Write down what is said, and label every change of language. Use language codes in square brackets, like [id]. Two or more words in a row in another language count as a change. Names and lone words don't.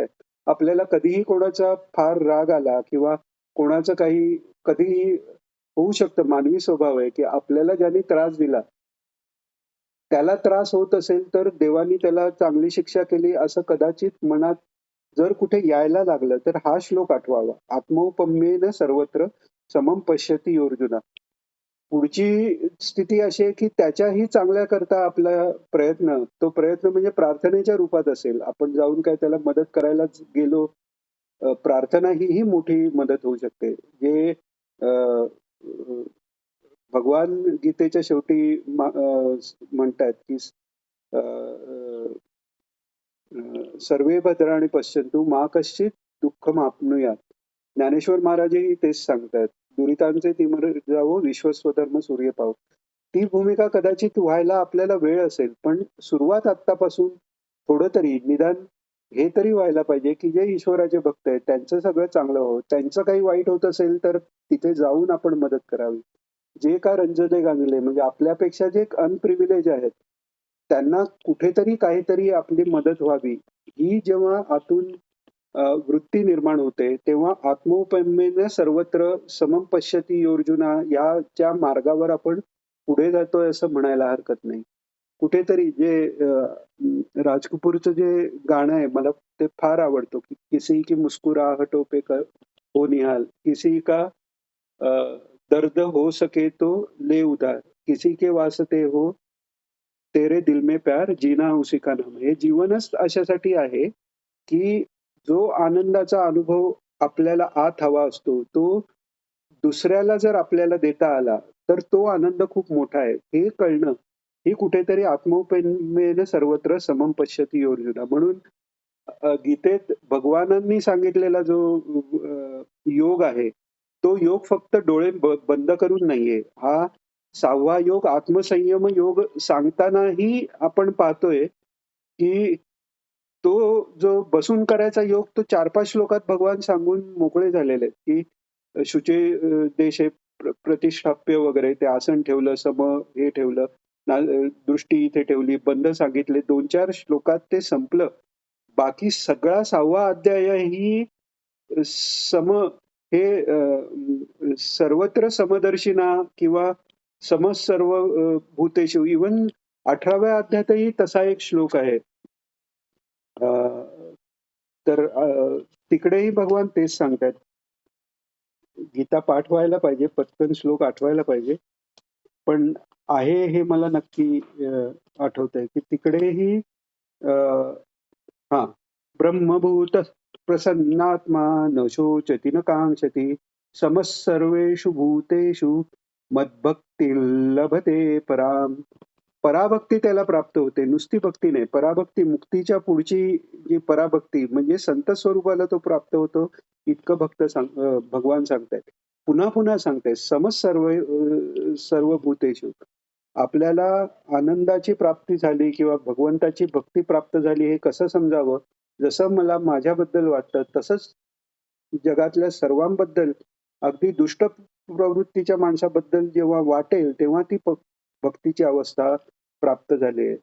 [mr] आपल्याला कधीही कोणाचा फार राग आला किंवा कोणाचं काही कधीही होऊ शकतं, मानवी स्वभाव आहे, की आपल्याला ज्यांनी त्रास दिला त्याला त्रास होत असेल तर देवानी त्याला चांगली शिक्षा केली असं कदाचित मनात जर कुठे यायला लागलं तर हा श्लोक आठवावा. [sa] आत्मौपम्येन सर्वत्र समम पश्यती अर्जुना. [mr] पुढची स्थिती अशी आहे की त्याच्याही चांगल्या करता आपला प्रयत्न, तो प्रयत्न म्हणजे प्रार्थनेच्या रूपात असेल. आपण जाऊन काय त्याला मदत करायलाच गेलो, प्रार्थना ही मोठी मदत होऊ शकते. जे अ, अ, भगवान गीतेच्या शेवटी म्हणतात की अ, अ, [sa] सर्वे भद्राणि पश्यन्तु मा कश्चित दुःखमाप्नुयात. [mr] ज्ञानेश्वर महाराजही तेच सांगतात. दुरितांचे तिमिर जावो विश्वस्वधर्म सूर्य पावो. ती भूमिका कदाचित व्हायला आपल्याला वेळ असेल, पण सुरुवात आत्तापासून थोडं तरी निदान हे तरी व्हायला पाहिजे, की जे ईश्वराचे भक्त आहेत त्यांचं सगळं चांगलं व्हावं. त्यांचं काही वाईट होत असेल तर तिथे जाऊन आपण मदत करावी. जे का रंजले गांजले म्हणजे आपल्यापेक्षा जे अनप्रिव्हिलेज आहेत, त्यांना कुठेतरी काहीतरी आपली मदत व्हावी. ही जेव्हा आतून वृत्ती निर्माण होते, तेव्हा [sa] आत्मौपम्येन सर्वत्र समम पश्यती अर्जुना [mr] याच्या मार्गावर आपण पुढे जातोय असं म्हणायला हरकत नाही. कुठेतरी जे राज कपूरचं जे गाणं आहे मला ते फार आवडतं, [hi] की किसी की मुस्कुराहटों पे हो निहाल, किसी का अ, दर्द हो सके तो ले उधार, किसी के वास्ते हो तेरे दिल में प्यार जीना उसी का नाम. [mr] हे जीवनच अशासाठी आहे, की जो आनंदाचा अनुभव आपल्याला आत हवा असतो, तो दुसऱ्याला जर आपल्याला देता आला, तर तो आनंद खूप मोठा आहे. हे कळणं, ही कुठेतरी [sa] आत्मौपम्येन सर्वत्र समम पश्यती अर्जुना. [mr] म्हणून गीतेत भगवानांनी सांगितलेला जो योग आहे, तो योग फक्त डोळे बंद करून नाहीये. हा 6वा योग आत्मसंयम योग सांगतानाही आपण पाहतोय, की तो जो बसून करायचा योग तो 4-5 श्लोकात भगवान सांगून मोकळे झालेले आहेत, की [sa] शुचे देशे प्रतिष्ठाप्य [mr] वगैरे ते आसन ठेवलं, हे ठेवलं, दृष्टी इथे ठेवली, बंद सांगितले. 2-4 श्लोकात ते संपलं. बाकी सगळा 6वा अध्याय ही सम हे [sa] सर्वत्र समदर्शिना [mr] किंवा [sa] समसर्व भूतेषु [mr] इव्हन 18व्या अध्यायातही तसा एक श्लोक आहे. अ, तर तिकडेही भगवान तेच सांगतात. गीता पाठ व्हायला पाहिजे, पटकन श्लोक आठवायला पाहिजे. पण आहे हे मला नक्की आठवतंय, की तिकडेही हां. [sa] ब्रह्मभूतः प्रसन्नात्मा न शोचति न काङ्क्षति समः सर्वेषु भूतेषु मद्भक्तिर्लभते पराम. [mr] पराभक्ती त्याला प्राप्त होते. नुसती भक्ती नाही. पराभक्ती मुक्तीच्या पुढची जी पराभक्ती म्हणजे संत स्वरूपाला तो प्राप्त होतो. इतकं भगवान सांगतायत. पुन्हा पुन्हा सांगतायत. [sa] समः सर्व भूतेषु. [mr] आपल्याला आनंदाची प्राप्ती झाली किंवा भगवंताची भक्ती प्राप्त झाली हे कसं समजावं? जसं मला माझ्याबद्दल वाटतं तसंच जगातल्या सर्वांबद्दल अगदी दुष्ट प्रवृत्तीच्या माणसाबद्दल जेव्हा वाटेल तेव्हा ती भक्तीची अवस्था प्राप्त झाली आहे.